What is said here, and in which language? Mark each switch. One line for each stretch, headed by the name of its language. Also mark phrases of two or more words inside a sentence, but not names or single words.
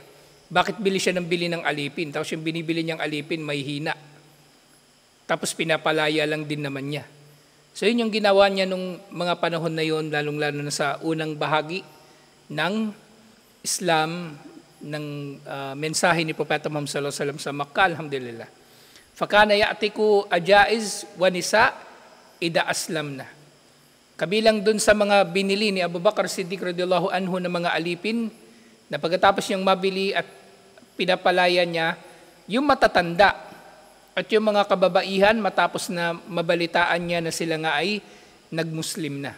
Filipino: Bakit bili siya ng bili ng alipin? Tapos yung binibili niyang alipin may hina. Tapos pinapalaya lang din naman niya. So yun yung ginawa niya nung mga panahon na yun, lalong-lalo na sa unang bahagi ng Islam, ng mensahe ni Propeta Muhammad
Arabic: صلى الله عليه وسلم
Filipino: sa Makkah, alhamdulillah.
Arabic: فكان يعتق عجائز ونساء إذا أسلمن.
Filipino: Kabilang dun sa mga binili ni Abu Bakar Siddiq
Arabic: رضي الله عنه
Filipino: ng mga alipin, na pagkatapos niyang mabili at pinapalaya niya, yung matatanda at yung mga kababaihan matapos na mabalitaan niya na sila nga ay nagmuslim na.